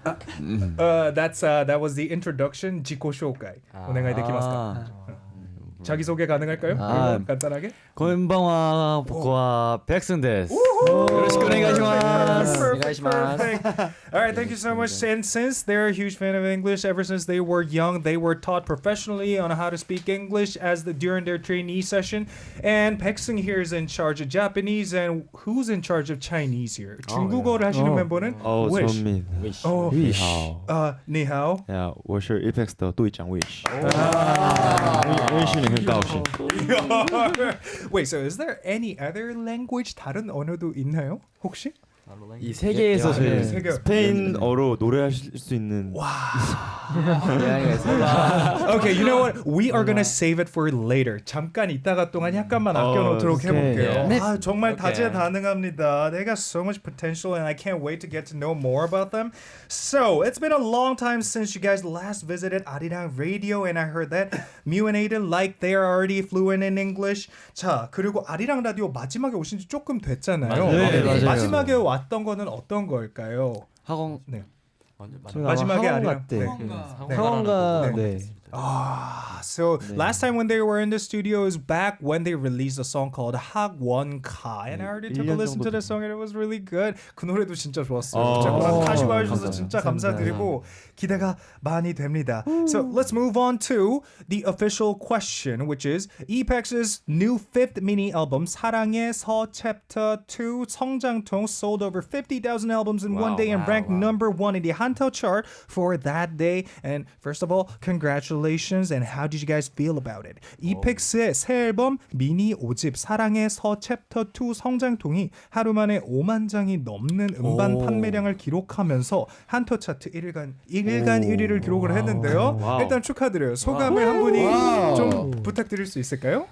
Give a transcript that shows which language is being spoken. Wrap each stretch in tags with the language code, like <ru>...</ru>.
<en>That was the introduction.</en> <ja>自己紹介 お願いできますか?</ja> <ko>자기소개 가능할까요? 간단하게?</ko> <ja>こんばんは、僕は백승です.よろしくお願いします.</ja> <en>Perfect. All right, thank you so much. And since they're a huge fan of English, ever since they were young, they were taught professionally on how to speak English during their trainee session. And 백승 here is in charge of Japanese, and who's in charge of Chinese here?</en> <ko>중국어를 하시는 멤버는 Wish.</ko> <zh>陈敏。 위하오. 你好. 야，我是 EPEX 的队长 Wish。认识你很高兴。</zh> <en>Wait, so is there any other language</en> <ko>다른 언어도 있나요? 혹시? 이 세계에서 제일 세계. 스페인어로 노래하실 수 있는.</ko> <en>Okay, you know what? We are gonna save it for later.</en> <ko>잠깐 이따가 동안 약간만 아껴놓도록 해볼게요. 아, 정말 다재다능합니다.</ko> <en>They got so much potential, and I can't wait to get to know more about them. So it's been a long time since you guys last visited Arirang Radio, and I heard that Mew and Aiden they are already fluent in English.</en> <ko>자, 그리고 아리랑 라디오 마지막에 오신 지 조금 됐잖아요. 네, 맞아요. 마지막에 왔던 거는 어떤 걸까요? 학원 네. 마지막에 학원가 때 네. 학원가 네.</ko> <en>So last time when they were in the studio is back when they released a song called 학원가, and I already took a listen to the song and it was really good.</en> <ko>그 노래도 진짜 좋았어요. 진짜 다시 봐주셔서 진짜 감사드리고 기대가 많이 됩니다.</ko> <en>So let's move on to the official question, which is EPEX's new fifth mini album 사랑의 서 Chapter 2 성장통 sold over 50,000 albums in one day and ranked number 1 in the Hantel chart for that day. And first of all, congratulations. And how did you guys feel about it?</en> <ko>EPEX의 새 앨범 미니 5집 사랑의 서 챕터 2 성장통이 하루 만에 5만 장이 넘는 음반 판매량을 기록하면서 한터 차트 1일간 1위를 기록을 했는데요. 일단 축하드려요. 소감을 한 분이 좀 부탁드릴 수 있을까요?</ko>